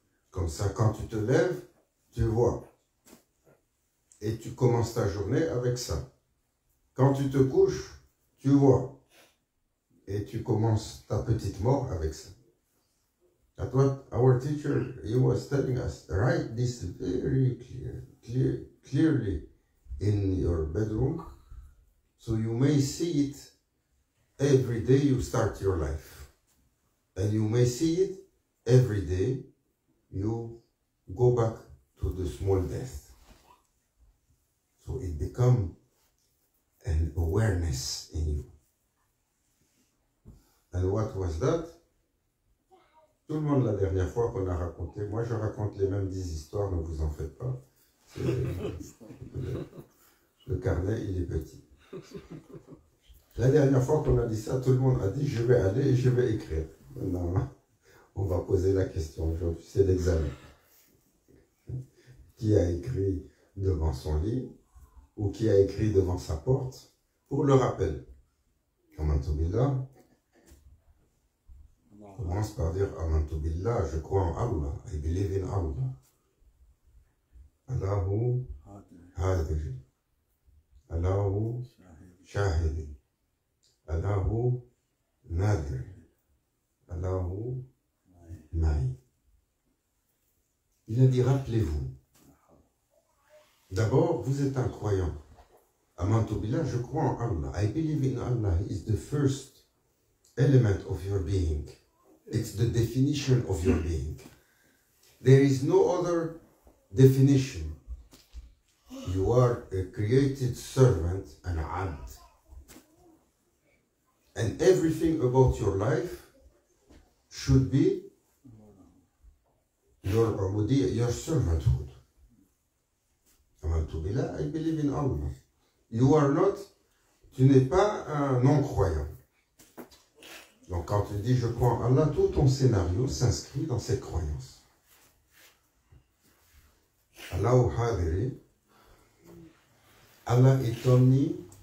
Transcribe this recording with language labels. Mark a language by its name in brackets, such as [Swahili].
[French] Comme ça, quand tu te lèves, tu vois. Et tu commences ta journée avec ça. Quand tu te couches, tu vois. Et tu commences ta petite mort avec ça. [English] That's what our teacher, he was telling us. Write this very clearly in your bedroom, so you may see it every day you start your life. And you may see it every day you go back to the small death. So it becomes an awareness in you. And what was that? [French] Tout le monde, la dernière fois qu'on a raconté, moi je raconte les mêmes 10 histoires, ne vous en faites pas. Le carnet, il est petit. La dernière fois qu'on a dit ça, tout le monde a dit, je vais aller et je vais écrire. Maintenant, on va poser la question aujourd'hui, c'est l'examen. Qui a écrit devant son lit ou qui a écrit devant sa porte pour le rappel? [Arabic] Amantu billah. [French] Commence par dire [Arabic] Amantu billah, [French] je crois en Allah, [English] I believe in Allah. [Arabic] Allahu hadir, Allahu shahid, Allahu nadir, Allahu ma'i. [French] Il a dit, rappelez-vous. D'abord, vous êtes un croyant. [Arabic] Amantu billah, [French] je crois en Allah. [English] I believe in Allah. He is the first element of your being. It's the definition of your being. There is no other definition. You are a created servant, an abd. And everything about your life should be your servanthood. [Arabic] Amantu billah, [English] I believe in Allah. You are not, [French] tu n'es pas un non-croyant. Donc quand tu dis je crois en Allah, tout ton scénario s'inscrit dans cette croyance. [Arabic] Allah hadiri, [French] Allah est omniprésent.